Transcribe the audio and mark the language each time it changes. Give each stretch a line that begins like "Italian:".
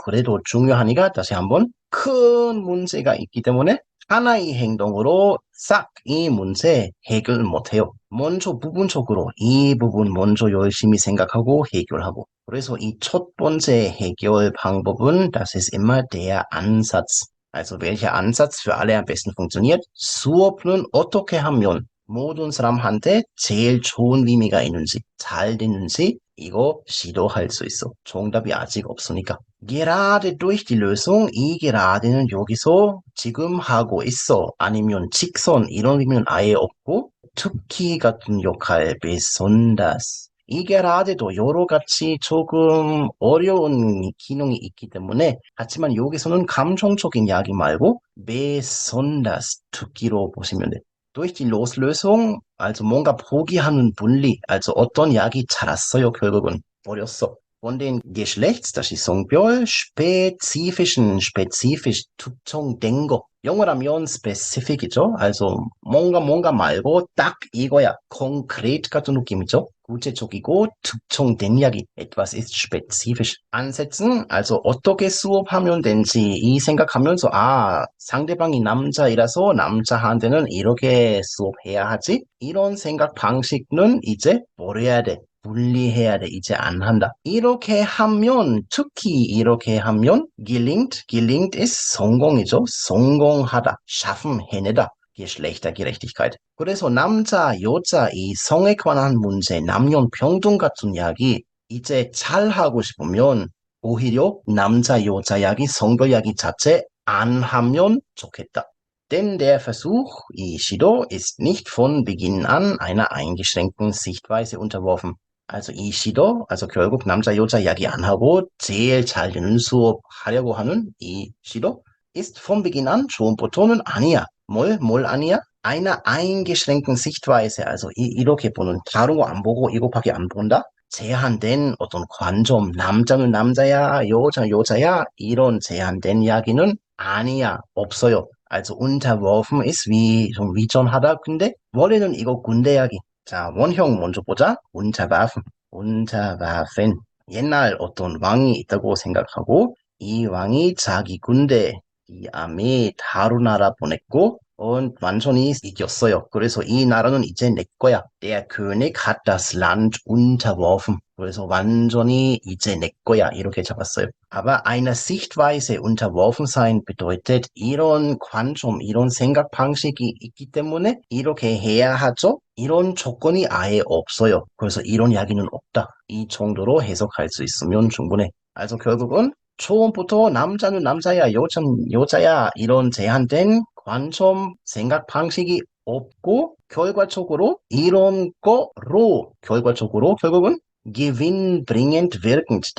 Korean: 그래도 중요하니까 다시 한번 큰 문제가 있기 때문에 하나의 행동으로 싹 이 문제 해결 못해요. 먼저 부분적으로 이 부분 먼저 열심히 생각하고 해결하고. 그래서 이 첫 번째 해결 방법은
German: das ist immer der Ansatz. Also welcher Ansatz für alle am besten funktioniert?
Korean: 수업은 어떻게 하면 모든 사람한테 제일 좋은 의미가 있는지, 잘 되는지 이거 시도할 수 있어. 정답이 아직 없으니까.
German: gerade durch die Lösung,
Korean: 이 gerade는 여기서 지금 하고 있어. 아니면 직선 이런 의미는 아예 없고 특히 같은 역할 besonders. 이 gerade도 여러 가지 조금 어려운 기능이 있기 때문에 하지만 여기서는 감정적인 이야기 말고 besonders 특기로 보시면 돼. durch die Loslösung, also 뭔가 포기하는 분리, also 어떤 약이 자랐어요, 결국은. 버렸어.
German: von den Geschlechts, das ist
Korean: 성별,
German: spezifisch,
Korean: 특정된 거. 영어라면 specific이죠. also 뭔가 말고 딱 이거야. konkret 같은 느낌이죠. 구체적이고 특정된 이야기. etwas ist spezifisch. ansetzen, also 어떻게 수업하면 되는지 이 생각하면서 아, 상대방이 남자이라서 남자한테는 이렇게 수업해야 하지? 이런 생각 방식은 이제 버려야 돼. 분리해야 돼. 이제 안 한다. 이렇게 하면, 특히 이렇게 하면, gelingt ist 성공이죠. 성공하다. schaffen, 해내다. Geschlechtergerechtigkeit. 그래서 남자, 여자, 이 성에 관한 문제, 남녀 평등 같은 이야기, 이제 잘 하고 싶으면, 오히려 남자, 여자 이야기, 성별 이야기 자체 안 하면 좋겠다.
German: Denn der Versuch,
Korean: 이 시도,
German: ist nicht von Beginn an einer eingeschränkten Sichtweise unterworfen.
Korean: also 이 시도, also 결국 남자 여자 이야기 안 하고 제일 잘 되는 수업 하려고 하는 이 시도
German: ist von Beginn an
Korean: 처음부터는 아니야. 뭘 아니야?
German: einer eingeschränkten Sichtweise,
Korean: also 이렇게 보는 다른 거 안 보고 이거밖에 안 본다? 제한된 어떤 관점, 남자는 남자야, 여자는 여자야, 이런 제한된 이야기는 아니야, 없어요. also unterworfen ist wie 좀 위전하다. 근데 원래는 이거 군대 이야기. 자, 원형 먼저 보자. unterwerfen. 옛날 어떤 왕이 있다고 생각하고 이 왕이 자기 군대, 이 아미 다른 나라 보냈고 완전히 이겼어요. 그래서 이 나라는 이제 내 거야.
German: Der König hat das Land unterworfen.
Korean: 그래서 완전히 이제 내 거야. 이렇게 잡았어요.
German: Aber einer Sichtweise unterworfen sein bedeutet
Korean: 이런 관점, 이런 생각 방식이 있기 때문에 이렇게 해야 하죠. 이런 조건이 아예 없어요. 그래서 이런 이야기는 없다. 이 정도로 해석할 수 있으면 충분해. also 결국은 처음부터 남자는 남자야, 여자는 여자야 이런 제한된 관점, 생각 방식이 없고 결과적으로 이런 거로 결과적으로 결국은
German: gewinnbringend wirkend.